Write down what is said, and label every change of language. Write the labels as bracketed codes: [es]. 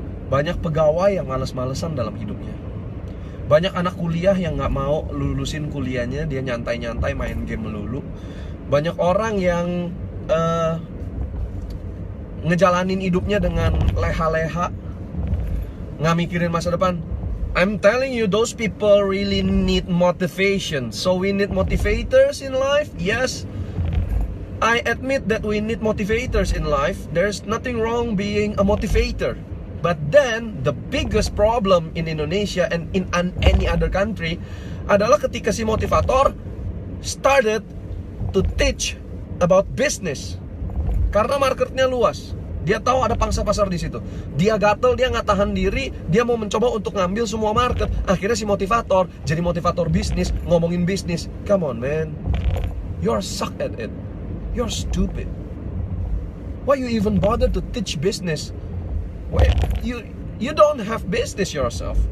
[id] Banyak pegawai yang malas-malesan dalam hidupnya. Banyak anak kuliah yang nggak mau lulusin kuliahnya, dia nyantai-nyantai main game melulu. Banyak orang yang ngejalanin hidupnya dengan leha-leha, nggak mikirin masa depan. [en] I'm telling you, those people really need motivation. So we need motivators in life. Yes, I admit that we need motivators in life. There's nothing wrong being a motivator. But then the biggest problem in Indonesia and in any other country [id] adalah ketika si [en] motivator started to teach about business. [id] Karena marketnya luas, dia tahu ada pangsa pasar di situ. Dia gatel, dia nggak tahan diri, dia mau mencoba untuk ngambil semua market. Akhirnya si motivator jadi motivator bisnis, ngomongin bisnis. [en] Come on man, you're suck at it. You're stupid. Why you even bother to teach business? Why you don't have business yourself.